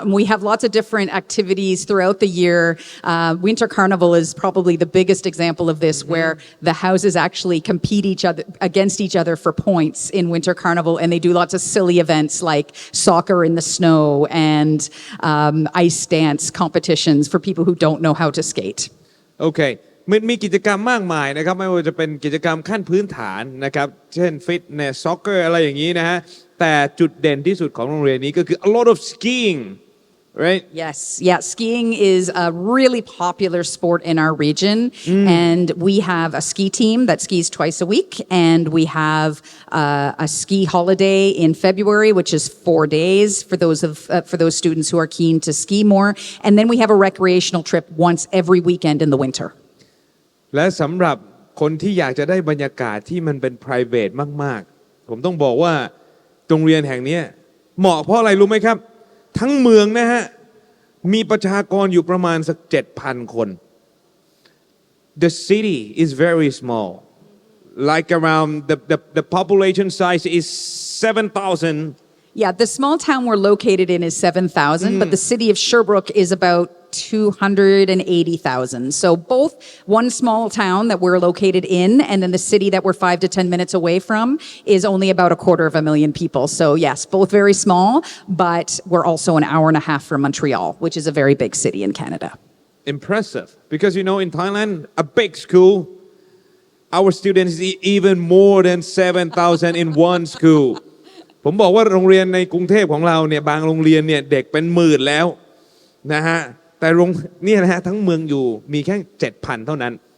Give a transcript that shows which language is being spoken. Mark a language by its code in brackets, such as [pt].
[en] And we have lots of different activities throughout the year. Winter Carnival is probably the biggest example of this, where the houses actually compete against each other for points in Winter Carnival, and they do lots of silly events like soccer in the snow and ice dance competitions for people who don't know how to skate. Okay. [th] มันมีกิจกรรมมากมายนะครับไม่ว่าจะเป็นกิจกรรมขั้นพื้นฐานนะครับเช่นฟิตเนสซ็อกเกอร์อะไรอย่างนี้นะฮะแต่จุดเด่นที่สุดของโรงเรียนนี้ก็คือ [en] a lot of skiing right? Yes, yeah, skiing is a really popular sport in our region, and we have a ski team that skis twice a week, and we have a ski holiday in February, which is 4 days for those students who are keen to ski more, and then we have a recreational trip once every weekend in the winter. [th] และสำหรับคนที่อยากจะได้บรรยากาศที่มันเป็น private มากๆผมต้องบอกว่าโรงเรียนแห่งนี้เหมาะเพราะอะไรรู้ไหมครับทั้งเมืองนะฮะมีประชากรอยู่ประมาณสัก 7,000 คน [en] The city is very small like around the population size is 7,000 Yeah, the small town we're located in is 7,000, but the city of Sherbrooke is about 280,000. So both one small town that we're located in and then the city that we're 5 to 10 minutes away from is only about 250,000 people. So yes, both very small, but we're also an hour and a half from Montreal, which is a very big city in Canada. Impressive because in Thailand a big school our students even more than 7,000 in one school [th] ผมบอกว่าโรงเรียนในกรุงเทพของเราเนี่ยบางโรงเรียนเนี่ยเด็กเป็นหมื่นแล้วนะฮะแต่เนี่ยนะฮะทั้งเมืองอยู่มีแค่ 7,000 เท่านั้น